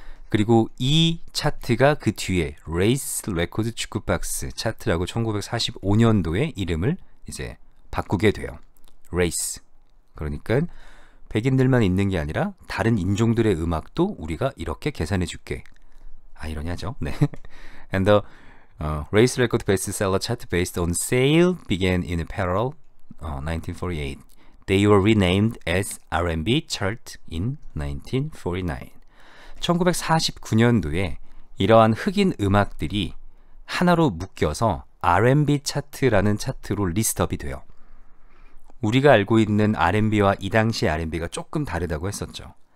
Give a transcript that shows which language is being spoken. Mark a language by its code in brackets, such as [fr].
[ko] 그리고 이 차트가 그 뒤에 레이스 레코드 주크박스 차트라고 1945년도에 이름을 이제 바꾸게 돼요. 레이스. 그러니까 백인들만 있는 게 아니라 다른 인종들의 음악도 우리가 이렇게 계산해 줄게. 아이러니하죠? 네. [en] And the race record bestseller chart based on sale began in parallel 1948. They were renamed as R&B chart in 1949. [ko] 1949년도에 이러한 흑인 음악들이 하나로 묶여서 R&B 차트라는 차트로 리스트업이 돼요. 우리가 알고 있는 R&B와 이 당시 R&B가 조금 다르다고 했었죠.